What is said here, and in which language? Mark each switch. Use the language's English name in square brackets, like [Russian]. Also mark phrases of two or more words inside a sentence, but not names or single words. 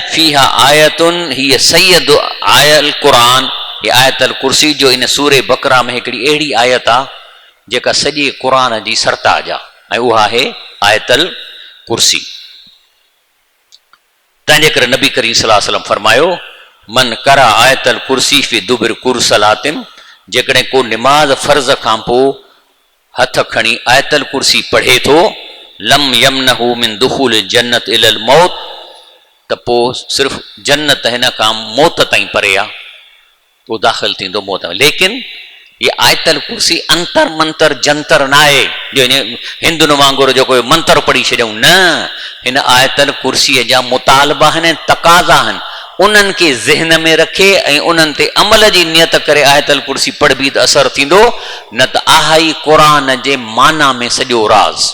[Arabic] فيها آية هي سيدة آي القرآن, [Sindhi] हीअ आयतुल कुर्सी जो इन सूरे बकरा में हिकिड़ी अहिड़ी आयत आहे जेका सॼे क़ुरान जी सरताज आहे, ऐं उहा आहे आयतुल कुर्सी। तंहिंजे करे नबी करीम सल्लल्लाहु अलैहि वसल्लम फरमायो, [Arabic] من قرأ آية الكرسي في دبر كل صلاة, [Sindhi] जेकॾहिं को निमाज़ फर्ज़ खां पोइ हथ खणी आयतुल कुर्सी पढ़े थो, [Arabic] لم يمنعه من دخول الجنة إلا الموت, [Sindhi] त पोइ सिर्फ़ु जन्नत हिन खां मौत ताईं परे आहे, पोइ दाख़िल थींदो मौत में। लेकिन ये आयतुल कुर्सी अंतर मंतर जंतर न आहे जो हिंदुनि वांगुरु जेको मंत्र पढ़ी छॾियूं, न, हिन आयतुल कुर्सीअ जा मुतालबा आहिनि, तक़ाज़ा आहिनि, उन्हनि खे ज़हन में रखे ऐं उन्हनि ते अमल जी नियत करे आयतुल कुर्सी पढ़बी त असरु थींदो, न त आहे क़ुरान जे माना में सॼो राज़।